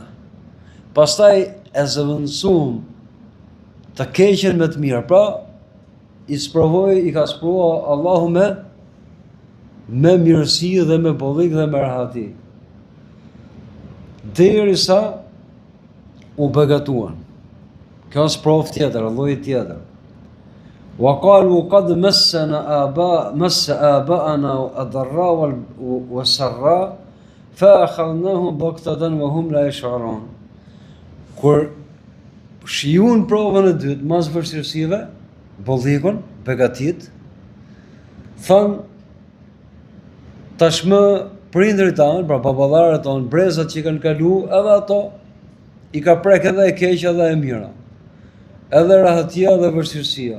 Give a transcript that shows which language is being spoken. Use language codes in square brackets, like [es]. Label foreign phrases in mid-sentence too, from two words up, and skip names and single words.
[sq] Pastaj e zëvendësuam të keqen me të mirë. Pra i ka sprovua Allahu me mirësi dhe me bollik dhe me rahati. Derisa u begatuan. Kjo është provë tjetër, lloj tjetër. [ar] وقالوا قد مس آباءنا الضراء والسراء فأخذناهم بغتة وهم لا يشعرون. [sq] Kur shijuan provën e dytë, mas vështirësive, bollikun, begatit, thënë tashmë prindërit tanë, pra baballarët tanë, brezat që i kanë kalu, edhe ato i ka prek edhe e keqja dhe e mira, edhe rahatia dhe vështirësia.